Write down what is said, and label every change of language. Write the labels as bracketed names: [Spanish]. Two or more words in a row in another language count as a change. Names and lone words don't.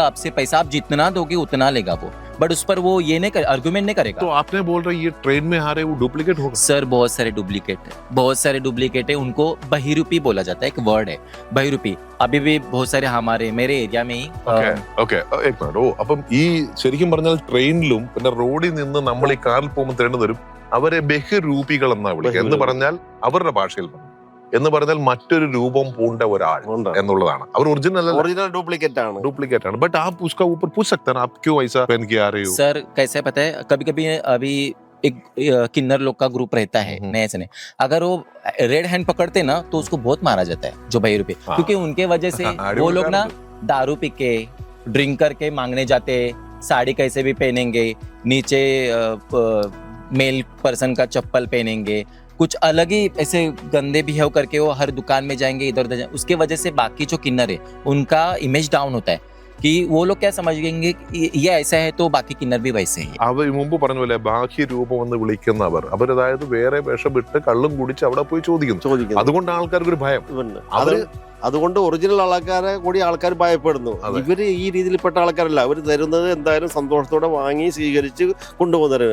[Hindi] आपसे पैसा आप जितना दोगे उतना लेगा वो, बट उस पर वो ये नहीं आर्गुमेंट नहीं करेगा. तो आपने बोल रहे ये ट्रेन में आ रहे वो डुप्लीकेट होगा? सर बहुत सारे डुप्लीकेट है. उनको बहिरूपी बोला जाता है, एक वर्ड है बहिरूपी. अभी भी बहुत सारे हमारे मेरे एरिया में ही. ഓക്കെ एक मिनट. [Malayalam] ഓ അപ്പം ഈ ശരിക്കും പറഞ്ഞാൽ ട്രെയിനിലും പിന്നെ റോഡിൽ നിന്ന് നമ്മൾ ഈ കാറിൽ പോകുമ്പോൾ തേണ്ടി തരും അവരെ ബഹിരൂപികൾ എന്നാ വിളിക്കുക. എന്ന് പറഞ്ഞാൽ അവരുടെ ഭാഷയിൽ എന്ന് പറഞ്ഞാൽ മറ്റൊരു രൂപം പൂണ്ട ഒരാൾ എന്നുള്ളതാണ്. അവർ [English] original duplicate [Malayalam] ആണ്. [Hindi] बट आप उसका ऊपर पूछ सकते हैं आप क्यों ऐसा पहन के आ रहे हो? सर कैसे पता है, कभी अभी एक किन्नर लोग का ग्रुप रहता है नए से नए, अगर वो [English] red hand [Hindi] पकड़ते ना तो उसको बहुत मारा जाता है जो बहिरूपी. क्योंकि उनके वजह से वो लोग ना दारू पी के ड्रिंक करके मांगने जाते, साड़ी कैसे भी पहनेंगे, नीचे [English] male person [Hindi] का चप्पल पहनेंगे, कुछ अलग ही ऐसे गंदे बिहेव करके वो हर दुकान में जाएंगे, इधर उधर. उसके वजह से बाकी जो किन्नर है उनका [English] image down [Hindi] होता है कि वो लोग क्या समझेंगे ये ऐसा है तो बाकी किन्नर भी वैसे ही. [Malayalam] അവർ മുമ്പ് പറഞ്ഞ പോലെ ബാക്കി രൂപം എന്ന് വിളിക്കുന്നവർ അവരതായത് വേറെ വിഷമിട്ട് കള്ളും കുടിച്ച് അവിടെ പോയി ചോദിക്കുന്നു. അതുകൊണ്ട് ആൾക്കാർക്ക് ഒരു ഭയം. അതുകൊണ്ട് ഒറിജിനൽ ആൾക്കാരെ കൂടി ആൾക്കാർ ഭയപ്പെടുന്നു. ഇവര് ഈ രീതിയിൽപ്പെട്ട ആൾക്കാരല്ല. അവർ തരുന്നത് എന്തായാലും സന്തോഷത്തോടെ വാങ്ങി സ്വീകരിച്ച് കൊണ്ടുപോകുന്നവര്.